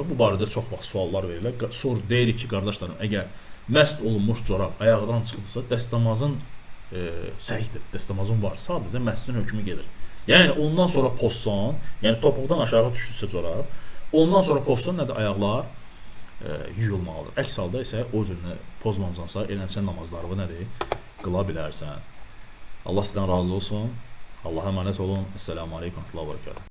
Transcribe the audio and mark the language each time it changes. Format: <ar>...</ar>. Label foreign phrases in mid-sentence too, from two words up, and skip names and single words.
<az>Bu barədə çox vaxt suallar verirlər. Sonra deyirik ki, qardaşlarım, əgər məst olunmuş corab ayağından çıxdısa, dəstəmazın səhihdir, dəstəmazın var. Sadəcə məscidin hökmü gedir. Yəni ondan sonra pozsan, yəni topuqdan aşağı düşdüsə corab, ondan sonra pozsan nədir? Ayaqlar yuyulmalıdır. Əks halda isə o cürünə pozmamısansa, eləmsən namazlarını nədir? Qıla bilərsən. Allah sizdən razı olsun.</az> <tr>Allah'a emanet olun.</tr> <ar>السلام عليكم ورحمة الله وبركاته.</ar>